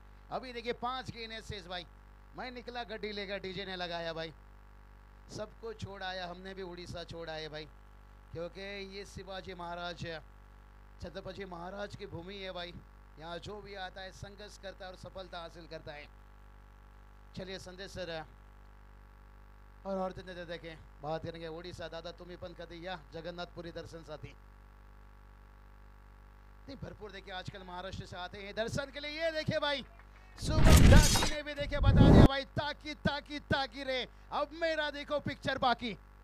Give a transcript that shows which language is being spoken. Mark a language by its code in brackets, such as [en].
[hi] अभी देखिए 5 गेंद है शेष भाई। मैं निकला गड्डी लेकर, डीजे ने लगाया भाई, सबको छोड़ आया, हमने भी उड़ीसा छोड़ आए भाई, क्योंकि ये शिवाजी महाराज, छत्रपति महाराज की भूमि है भाई। यहाँ जो भी आता है संघर्ष करता है और सफलता हासिल करता है। चलिए संदेश सर और दिन देखें, बात करेंगे उड़ीसा। [mr] दादा तुम्ही पण कधी या जगन्नाथपुरी दर्शनसाठी। [hi] नहीं, भरपूर देखिए आजकल महाराष्ट्र से आते हैं दर्शन के लिए। ये देखिए भाई, शुभम ढाकी ने भी देखिए बता दिया भाई, ताकी ताकी ताकी रे, अब मेरा देखो पिक्चर बाकी।